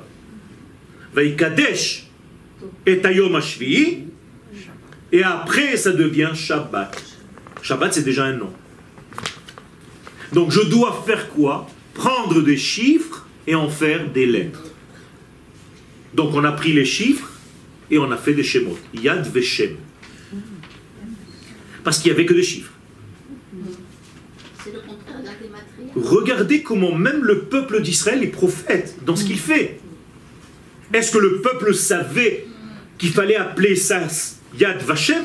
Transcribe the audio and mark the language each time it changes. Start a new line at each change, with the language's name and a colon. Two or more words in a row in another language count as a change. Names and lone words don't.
French: Vaïkadesh est à
Hebrew: יום השביעי,
French: et après ça devient Shabbat. Shabbat, c'est déjà un nom. Donc je dois faire quoi? Prendre des chiffres et en faire des lettres. Donc on a pris les chiffres et on a fait des shemot. Yad Veshem. Parce qu'il n'y avait que des chiffres. C'est le contraire de la gématrie. Regardez comment même le peuple d'Israël est prophète dans ce qu'il fait. Est-ce que le peuple savait qu'il fallait appeler ça Yad Vashem?